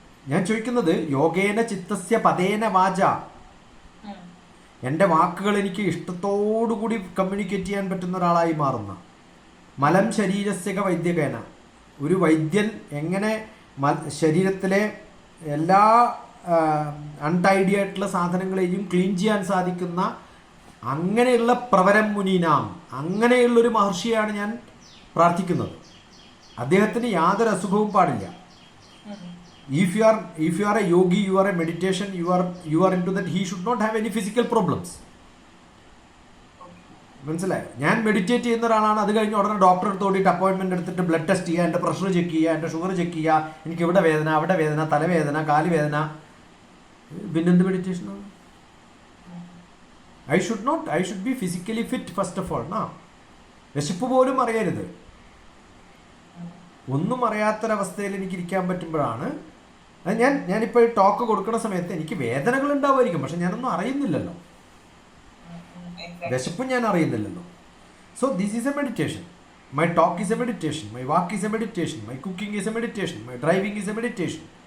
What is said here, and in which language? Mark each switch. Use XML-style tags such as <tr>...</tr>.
<ml>ഞാൻ ചോദിക്കുന്നത്,</ml> <sa>യോഗേന ചിത്തസ്യ പതേന വാച,</sa> <ml>എൻ്റെ വാക്കുകൾ എനിക്ക് ഇഷ്ടത്തോടുകൂടി കമ്മ്യൂണിക്കേറ്റ് ചെയ്യാൻ പറ്റുന്ന ഒരാളായി മാറുന്ന,</ml> <sa>മലം ശരീരസ്യക വൈദ്യകേന,</sa> <ml>ഒരു വൈദ്യൻ എങ്ങനെ ശരീരത്തിലെ എല്ലാ അൺടൈഡി ആയിട്ടുള്ള സാധനങ്ങളെയും ക്ലീൻ ചെയ്യാൻ സാധിക്കുന്ന അങ്ങനെയുള്ള</ml> <sa>പ്രവരം മുനീനാം,</sa> <ml>അങ്ങനെയുള്ളൊരു മഹർഷിയാണ് ഞാൻ പ്രാർത്ഥിക്കുന്നത്. അദ്ദേഹത്തിന് യാതൊരു അസുഖവും പാടില്ല.</ml> <en>If you are a yogi, you are a meditation, you are into that, he should not have any physical problems.</en> <ml>മനസ്സിലായോ? ഞാൻ മെഡിറ്റേറ്റ് ചെയ്യുന്ന ഒരാളാണ്, അത് കഴിഞ്ഞ് ഉടനെ ഡോക്ടറെ അടുത്ത് ഓടിയിട്ട് അപ്പോയിൻമെൻറ്റ് എടുത്തിട്ട് ബ്ലഡ് ടെസ്റ്റ് ചെയ്യുക, എൻ്റെ പ്രഷർ ചെക്ക് ചെയ്യുക, എൻ്റെ ഷുഗർ ചെക്ക് ചെയ്യുക, എനിക്ക് ഇവിടെ വേദന, അവിടെ വേദന, തലവേദന, കാല് വേദന, പിന്നെന്ത് മെഡിറ്റേഷനാണ്?</ml> <en>I should be physically fit first of all.</en> <ml>വിശപ്പ് പോലും അറിയരുത്. ഒന്നും അറിയാത്തൊരവസ്ഥയിൽ എനിക്ക് ഇരിക്കാൻ പറ്റുമ്പോഴാണ്. അത് ഞാനിപ്പോൾ ടോക്ക് കൊടുക്കുന്ന സമയത്ത് എനിക്ക് വേദനകൾ ഉണ്ടാവുമായിരിക്കും, പക്ഷെ ഞാനൊന്നും അറിയുന്നില്ലല്ലോ, വിശപ്പും ഞാൻ അറിയുന്നില്ലല്ലോ.</ml> <en>So this is a meditation. My talk is a meditation, my walk is a meditation, my cooking is a meditation, my driving is a meditation.</en>